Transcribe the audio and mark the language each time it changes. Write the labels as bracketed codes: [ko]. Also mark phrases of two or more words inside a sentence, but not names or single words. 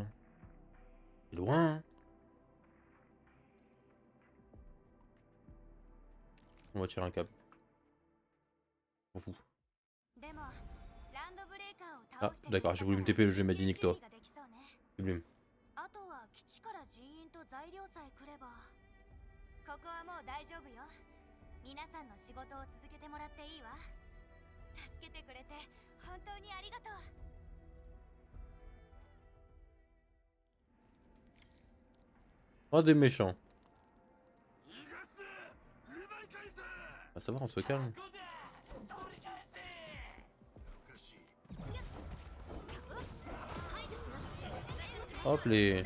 [fr] Hein. C'est loin. Hein. On va tirer un câble. On s'en fout. Ah, d'accord, j'ai voulu me TP le jeu, m'a dit nique toi. Sublime. [ja] ここはもう大丈夫よ。皆さんの仕事を続けてもらっていいわ。助けてくれて本当にありがとう。 [fr] Oh, des méchants. Ah, ça va, on se calme. Hop, les...